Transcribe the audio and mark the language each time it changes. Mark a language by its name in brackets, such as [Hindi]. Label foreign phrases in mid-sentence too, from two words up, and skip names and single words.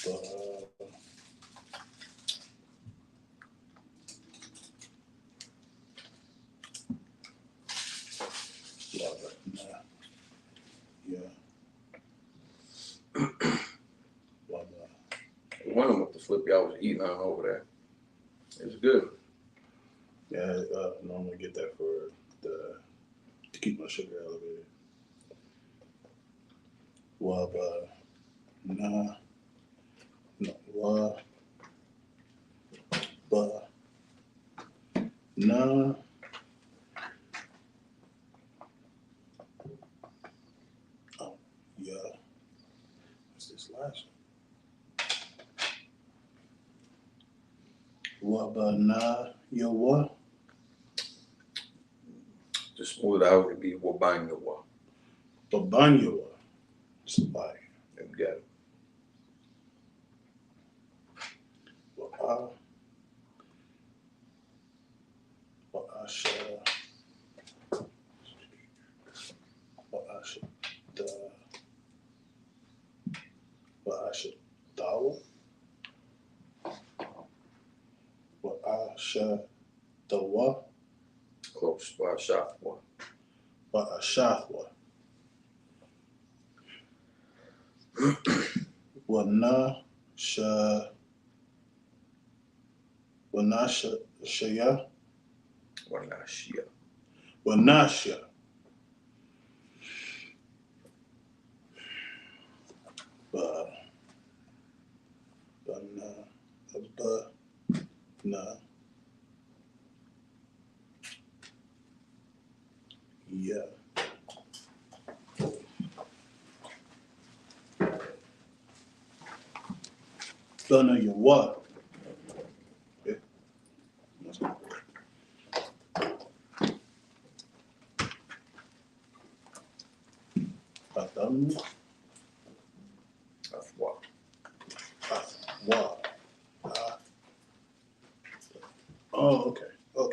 [English] Yeah. Wondering what the flip y'all was eating on over there. It's good. Yeah, I normally get that for to keep my sugar elevated. Waba, nah, no, wa, ba, nah. Oh, yeah. What's this last one? Waba, nah, yo, what? Just smooth it out, it'd be wabanyawa. Babanyawa. It's like, You got it. wa, asha, asha, da, asha, dawa, asha, dawa, Close by shop one. ashafwa. Wana, sha, wanasha, shaya, Wanashia. wanasha. Ba, na, yeah. Bana, you what? Yeah. That's not correct. Batam, Afwa. wa. Oh, okay, okay.